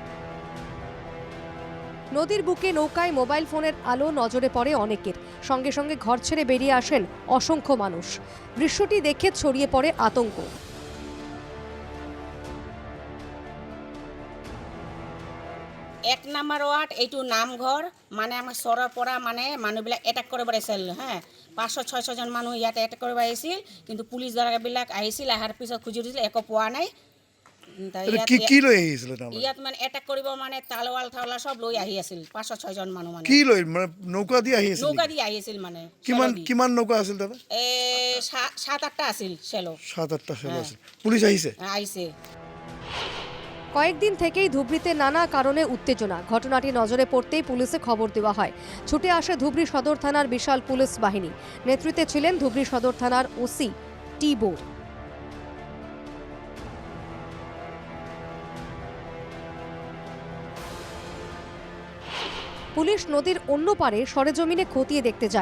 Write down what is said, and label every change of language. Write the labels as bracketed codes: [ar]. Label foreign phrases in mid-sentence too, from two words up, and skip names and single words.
[bn] নদীর বুকে নৌকায় মোবাইল ফোনের আলো নজরে পড়ে অনেকের। সঙ্গে সঙ্গে ঘর ছেড়ে বেরিয়ে আসেন অসংখ্য মানুষ। দৃশ্যটি দেখে ছড়িয়ে পড়ে আতঙ্ক। [as] 1 নম্বৰ ওয়ার্ড এইটো নামঘৰ মানে আমাৰ চৰৰ পৰা মানে মানুহবিলাক এটেক কৰিব আহিছিল। 500-600 জন মানুহ ইয়াতে এটেক কৰিব আহিছিল, কিন্তু পুলিচ দলবিলাক আহিছিল। আহাৰ পিছত খুজি দিছিল, একো পোৱা নাই। কি লৈ আহিছিল? ইয়াত মানে এটেক কৰিব মানে তালৱাল সব লৈ আহি আছিল। 500-6 জন মানুহ মানে কি লৈ মানে নৌকা দি আহিছিল? নৌকা দি আহিছিল মানে। কিমান নৌকা আছিল তাতে? 7-8টা আছিল চেলো। 7-8টা চেলো আছিল। পুলিশ আহিছে। [bn] কয়েকদিন থেকেই ধুবড়ীতে নানা কারণে উত্তেজনা। ঘটনাটি নজরে পড়তেই পুলিশে খবর দেওয়া হয়। ছুটে আসে ধুবড়ী সদর থানার বিশাল পুলিশ বাহিনী। নেতৃত্বে ছিলেন ধুবড়ী সদর থানার ওসি টি বোর। পুলিশ নদীর অন্য পারে সরেজমিনে খতিয়ে দেখতে যায়।